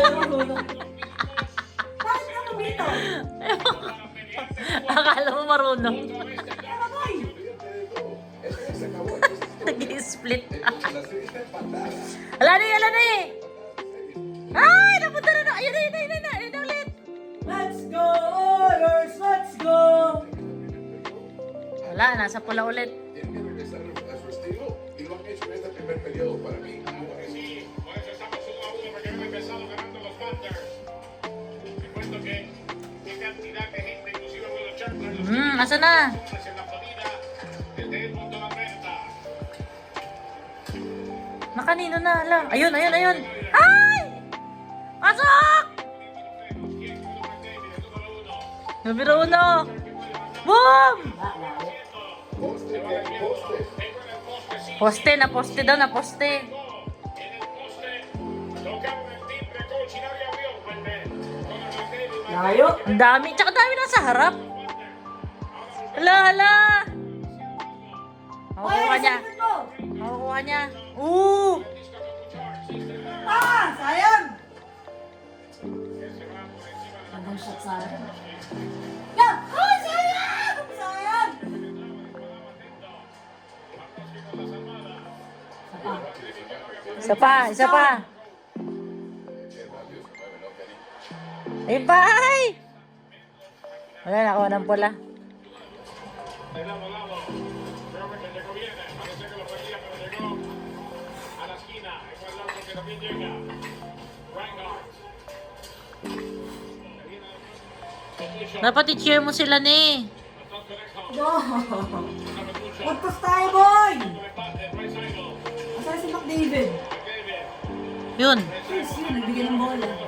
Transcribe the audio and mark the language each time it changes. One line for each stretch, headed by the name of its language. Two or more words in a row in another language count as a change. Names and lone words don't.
Filipino: Bakit ka mo dito? Akala mo marunong. Nag-i-split. Ala na eh. Ay, napunta na. Ayun na, ayun na ulit.
English: Let's go, Oilers! Let's go!
Filipino: Wala, nasa pula ulit.
Spanish: Tienen que regresar a su estilo y lo han hecho en este primer periodo para mí. Sí, por eso estamos 1-1 porque hemos empezado ganando los Panthers. Te cuento que qué cantidad de gente, inclusive los Chargers, los
Filipino: Asa na?
Spanish: Soles en la Florida, desde Edmonton a Atlanta.
Filipino: Nakanino na, ala. Ayun. Ay! Pasok! Numero 1. Boom! Poste, poste. Poste, na poste.
Spanish: En el poste, tocaron el timbre, coach, y nadie abrió. Vuelve con el McDavid.
Filipino: Layo. Ang dami. Tsaka dami nasa harap. Ala. Makukuha niya. Makukuha niya. Sayang! Anong shot sayang? Yan! Sayang! Sayang! Isa pa. Ay, bye! Wala, nakuha ng pula.
Spanish: De lado a lado. Robert que llegó bien. Parece que lo perdía, pero llegó a la esquina. Es el largo que también llega. Reinhardt.
Filipino: Dapat i-cheer mo sila ni. Magpas tayo, boy! Asan si McDavid? Yun. Yes, yun. Nagbigay ng bola.